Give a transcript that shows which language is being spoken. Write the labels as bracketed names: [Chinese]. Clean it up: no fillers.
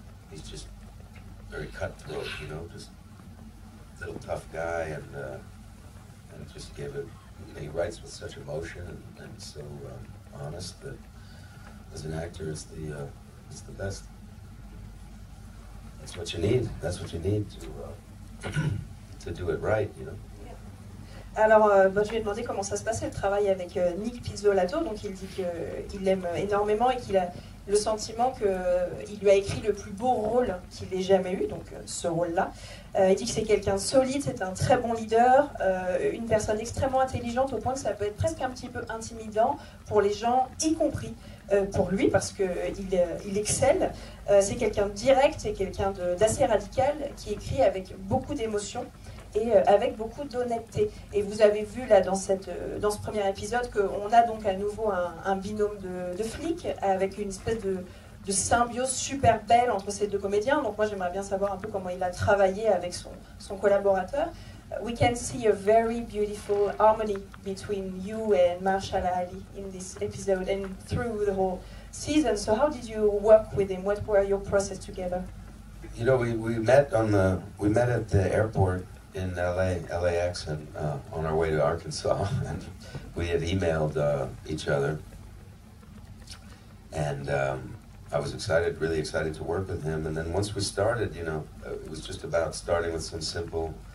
[English] He's just very cutthroat, you know, just a little tough guy, and just give it, he writes with such emotion and so honest that as an actor it's the best. That's what you need. That's what you need to do it right, you know. [French] Alors, je lui ai demandé comment ça se passait le travail avec Nick Pizzolatto. Donc, il dit qu'il l'aime énormément et qu'il a le sentiment qu'il lui a écrit le plus beau rôle qu'il ait jamais eu, donc ce rôle-là. Il dit que c'est quelqu'un de solide, c'est un très bon leader, une personne extrêmement intelligente au point que ça peut être presque un petit peu intimidant pour les gens, y compris pour lui, parce qu'il excelle. C'est quelqu'un de direct, c'est quelqu'un d'assez radical, qui écrit avec beaucoup d'émotion et avec beaucoup d'honnêteté. Et vous avez vu là dans ce premier épisode qu'on a donc à nouveau un binôme de flics avec une espèce de symbiose super belle entre ces deux comédiens. Donc moi j'aimerais bien savoir un peu comment il a travaillé avec son collaborateur. [English] We can see a very beautiful harmony between you and Mahershala Ali in this episode and through the whole season. So how did you work with him? What were your process together? You know, we met at the airport in LAX, and on our way to Arkansas, and we had emailed each other, and I was really excited to work with him. And then once we started, you know, it was just about starting with some simple.